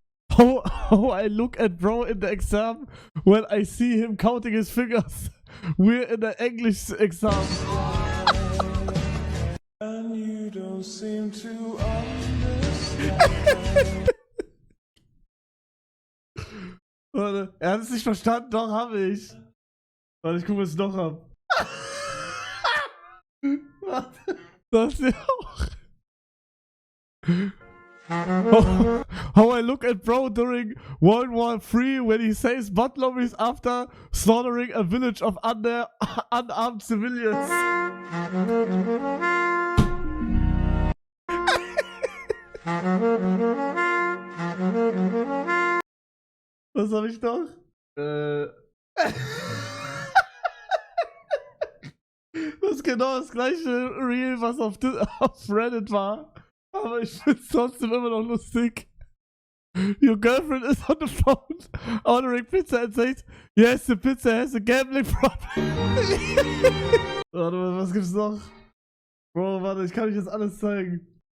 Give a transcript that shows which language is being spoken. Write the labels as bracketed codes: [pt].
[en] How I look at bro in the exam when I see him counting his fingers. We're in the English exam. And you don't seem to understand. [de] Warte, er hat es nicht verstanden, doch, habe ich. Warte, ich gucke, was ich noch hab. Warte, das ist ja auch. [en] How I look at bro during World War III when he saves butt-lobbies after slaughtering a village of unarmed civilians. [de] Was hab ich noch? Das ist genau das gleiche Reel, was auf Reddit war. Aber ich find's trotzdem immer noch lustig. [en] Your girlfriend is on the phone ordering pizza and says, yes, the pizza has a gambling problem. [de] Warte mal, was gibt's noch? Bro, warte, ich kann euch jetzt alles zeigen.